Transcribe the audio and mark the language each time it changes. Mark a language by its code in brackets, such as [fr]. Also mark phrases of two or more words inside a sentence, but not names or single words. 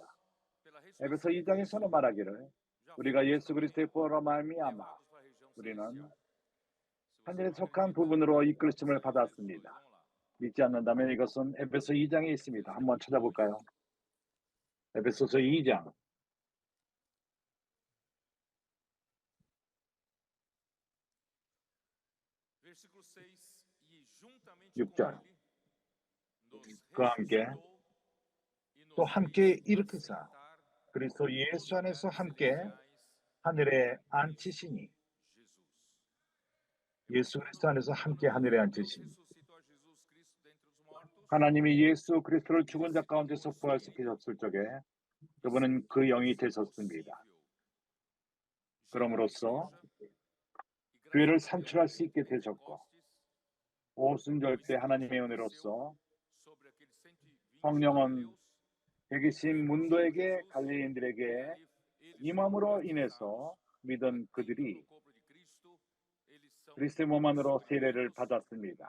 [pt] pela [ko] 에베소 [pt] ressurreição de [ko] 2장에서는 말하기를 [pt] já [ko] 우리가 [pt] fomos [ko] 예수 그리스도의 부활로 말미암아 [pt] levados para a região [ko] 우리는 [pt] celestial. Se você [ko] 하늘에 [pt] não [ko] 속한 [pt] acredita, [ko] 부분으로 이끌심을 [pt] segue Jesus. [ko] 받았습니다. [pt] Vamos lá. [ko] 믿지 않는다면 이것은 에베소 2장에 있습니다. 한번 찾아볼까요? 에베소서 2장 [pt] Versículo 6. E juntamente [ko] 6절. [pt] com ele nos [ko] 그와 함께 [pt] ressuscitou e nos [ko] 또 함께 [pt] fez [ko] 일으키사 [pt] assentar [ko] 그리스도 [pt] nos [ko] 예수 안에서 [pt] lugares [ko] 함께 [pt] celestiais [ko] 하늘에 [pt] em [ko] 앉히시니 [pt] Jesus. [ko] 예수 그리스도 안에서 함께 하늘에 [pt] Deus [ko] 앉히시니 [pt] ressuscitou a Jesus Cristo dentre os mortos. [ko] 하나님이 예수 그리스도를 죽은 자 가운데서 부활시키셨을 적에 그분은 그 영이 되셨습니다. 그럼으로써 교회를 산출할 수 있게 되셨고 오순절 때 하나님의 은혜로서 성령은 120 문도에게 갈릴리인들에게 임함으로 인해서 믿은 그들이 그리스도의 몸 안으로 세례를 받았습니다.